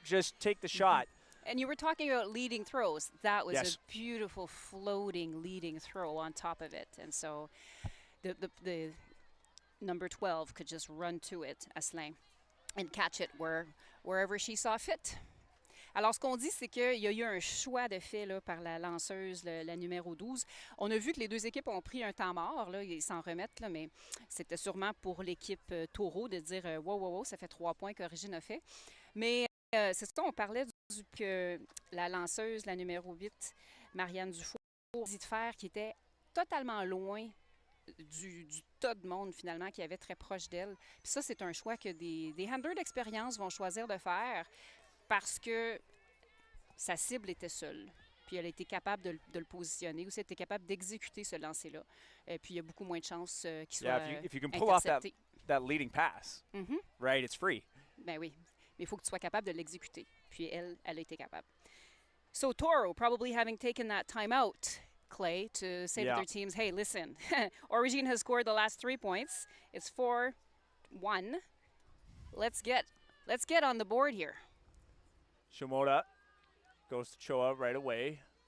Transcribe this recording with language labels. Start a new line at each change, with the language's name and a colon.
English: Just take the shot. And you were talking about leading throws. That was Yes. a beautiful floating leading throw on top of it. And so the number 12 could just run to it, Asselin, and catch it wherever she saw fit.
French: Alors, ce qu'on dit, c'est qu'il y a eu un choix de fait là, par la lanceuse, la numéro 12. On a vu que les deux équipes ont pris un temps mort, là, ils s'en remettent, là, mais c'était sûrement pour l'équipe TORO de dire wow, ça fait 3 points qu'Origine a fait. Mais c'est ça, on parlait que la lanceuse, la numéro 8, Marianne Dufour, dit de faire qui était totalement loin du tas de monde, finalement, qui avait très proche d'elle. Puis ça, c'est un choix que des handlers d'expérience vont choisir de faire parce que sa cible était seule. Puis elle a été capable de le positionner, aussi elle était capable d'exécuter ce lancer-là. Et puis il y a beaucoup moins de chances qu'il soit
English: if you can pull off
French: intercepté.
English: that leading pass, right, it's free.
French: Ben oui, mais il faut que tu sois capable de l'exécuter. Puis elle a été capable.
English: So TORO, probably having taken that time out, Clay, to say to their teams, hey, listen, Origine has scored the last 3 points. It's 4-1. Let's get on the board here. Shimoda goes to Choa right away.